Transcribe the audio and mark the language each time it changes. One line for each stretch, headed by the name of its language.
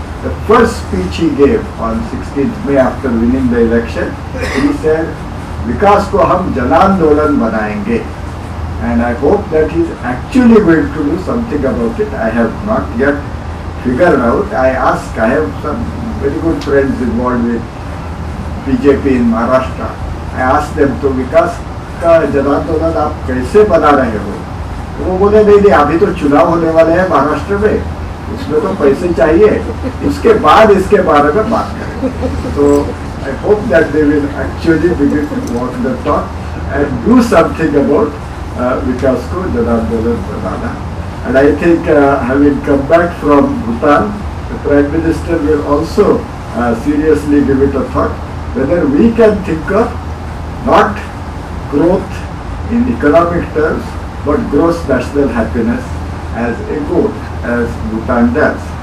English: The first speech he gave on 16th May after winning the election, he said,
Hindi: "Vikas ko hum janandolan banayenge."
English: And I hope that he is actually going to do something about it. I have not yet figured out. I have some very good friends involved with BJP in Maharashtra. I asked them to,
Hindi: "Vikas का जनांदोलन आप कैसे बना रहे हो?" वो बोले नहीं, अभी तो चुनाव होने वाले हैं महाराष्ट्र में, उसमें तो पैसे चाहिए, उसके बाद इसके बारे में बात करें.
English: So I hope that they will actually begin to walk the talk and do something about
Hindi: विकास को जनांदोलन बनाना.
English: And I think having come back from Bhutan, the Prime Minister will also seriously give it a thought whether we can think of not growth in economic terms but gross national happiness as a goal, as Bhutan does.